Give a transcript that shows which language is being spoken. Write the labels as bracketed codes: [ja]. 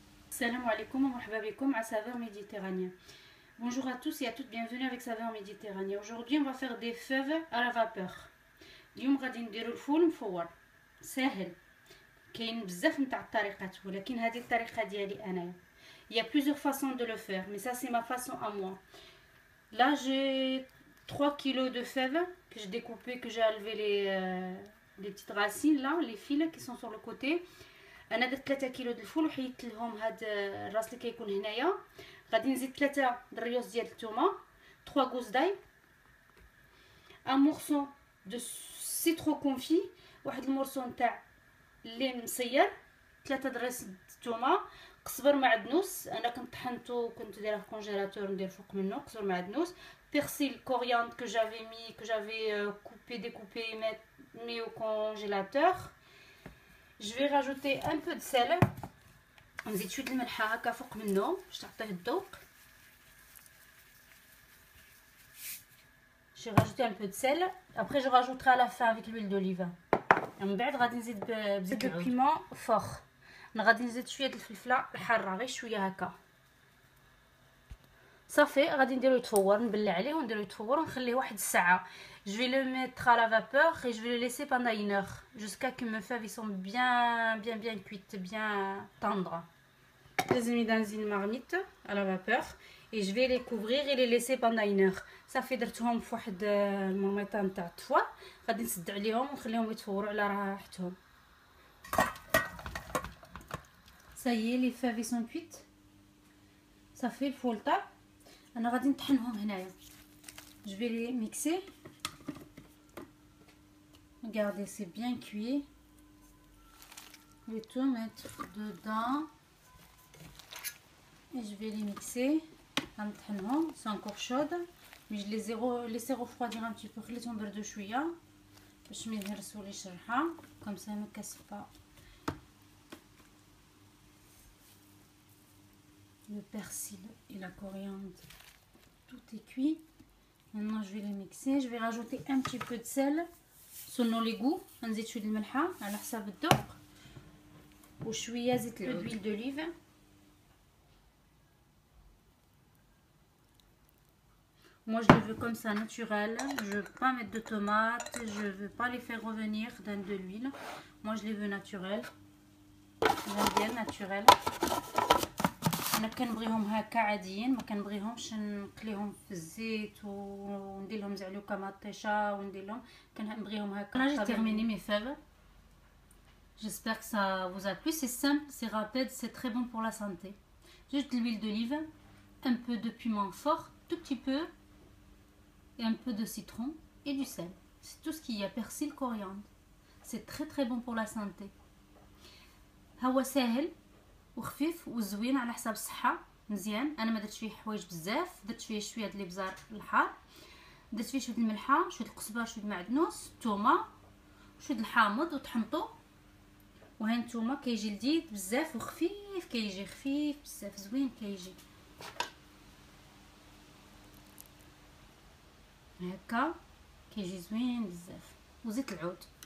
[ar] Salam alaikum, marhaba bikoum [fr] à saveur méditerranéen. Bonjour à tous et à toutes, bienvenue avec saveur méditerranéen. Aujourd'hui, on va faire des fèves à la vapeur. [ar] اليوم غادي نديرو الفول مفور ساهل. كاين بزاف نتاع الطريقات ولكن هذه الطريقه ديالي انايا. [fr] Il y a plusieurs façons de le faire, mais ça c'est ma façon à moi. Là, j'ai 3 kilos de fèves que j'ai découpées, que j'ai enlevé les petites racines là, les fils qui sont sur le côté. [ar] انا درت 3 كيلو د الفول وحيدت لهم هاد الراس اللي كيكون هنايا. غادي نزيد 3 د الريوس ديال الثومه، 3 غوز داي، ان مورسو دو سيترو كونفي، واحد المورسو نتاع اللين مصير، 3 د الراس د الثومه، قزبر معدنوس انا كنت طحنتو وكنت دايره في الكونجيلاتور ندير فوق منه قزبر معدنوس، بيرسيل كورياندر [fr] que j'avais coupé découpé mis au congélateur. Je vais rajouter un peu de sel. [ar] نزيد شويه الملحه هكا فوق منه باش تعطيه الذوق. [fr] J'ai rajouté un peu de sel. Après je rajouterai à la fin avec l'huile d'olive. [ar] من بعد غادي نزيد بزيت البيمون فور. انا غادي نزيد شويه د الفلفله الحاره غير شويه هكا. صافي غادي نديرو يتفور، نبلع عليه ونديرو يتفور ونخليه واحد الساعه. [fr] Je vais le mettre à la vapeur et je vais le laisser pendant 1 heure jusqu'à que mes fèves sont bien cuites, bien tendres. [ar] لازم ندير المارميت [fr] à la vapeur et je vais les couvrir et les laisser pendant 1 heure. [ar] صافي درتهم في واحد المرميطه نتاع الطفوا، غادي نسد عليهم ونخليهم يتفوروا على راحتهم. [fr] Ça y est, les fèves sont cuites. [ar] صافي الفول طاب. انا غادي نطحنهم هنايا. [fr] Je vais les mixer. Regardez, c'est bien cuit. Je vais tout mettre dedans et je vais les mixer. C'est encore chaude, mais je les ai laissé refroidir un petit peu. [ar] خليتهم بردوا شويه باش ما يهرسوليش الريحه. [fr] Comme ça ne casse pas. Le persil et la coriandre, tout est cuit. Maintenant je vais les mixer. Je vais rajouter un petit peu de sel selon les goûts. نزيد شويه الملحه على حساب الذوق وشويه زيت العود d'huile d'olive. Moi je le veux comme ça naturel, je veux pas mettre de tomates, je veux pas les faire revenir dans de l'huile. Moi je les veux naturels. J'aime bien naturel. [ar] انا كنبغيهم هكا عاديين، ما كنبغيهمش نقليهم في الزيت وندير لهم زعلوكه مطيشه وندير لهم، كنبغيهم هكا. [fr] J'ai terminé mes fèves. J'espère que ça vous a plu. C'est simple, c'est rapide, c'est très bon pour la santé. Juste de l'huile d'olive, un peu de piment fort, tout petit peu, et un peu de citron et du sel. C'est tout ce qu'il y a. Persil, coriandre. C'est très bon pour la santé. [ar] هو سهل وخفيف وزوين على حساب الصحه مزيان. انا ما درتش فيه حوايج بزاف، درت فيه شويه د الابزار الحار، درت فيه شويه الملحه، شويه القزبر، شويه المعدنوس، الثومه، شويه الحامض وطحنطو. وها نتوما كيجي لذيذ بزاف وخفيف، كيجي خفيف بزاف زوين كيجي هكا، كيجي زوين بزاف. وزيت العود.